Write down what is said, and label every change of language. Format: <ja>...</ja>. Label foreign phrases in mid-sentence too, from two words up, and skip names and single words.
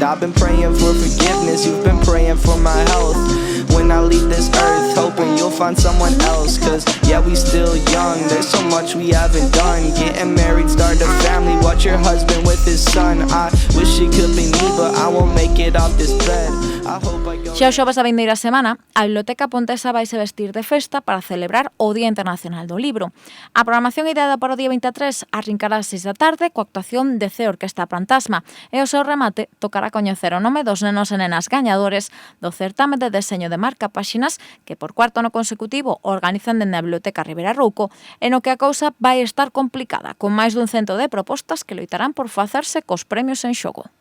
<en>I've been praying for forgiveness, you've been praying for my health. When I leave this earth, hoping you'll find someone else. Cause yeah, we still young, there's so much we haven't done. Getting married, start a family, watch your husband with his son. I wish it could be me, but I won't make it off this bed.</en> <gl>Xa o xoves da vindeira semana, a Biblioteca Pontesa vaise vestir de festa para celebrar o Día Internacional do Libro. A programación ideada para o día 23 arrincará ás 6 da tarde coa actuación de C Orquesta Fantasma e o seu remate tocará coñecer o nome dos nenos e nenas gañadores do certame de deseño de marca páxinas que por cuarto ano consecutivo organizan dende a Biblioteca Ribera Rouco e no que a cousa vai estar complicada, con máis dun cento de propostas que loitarán por facerse cos premios en xogo.</gl>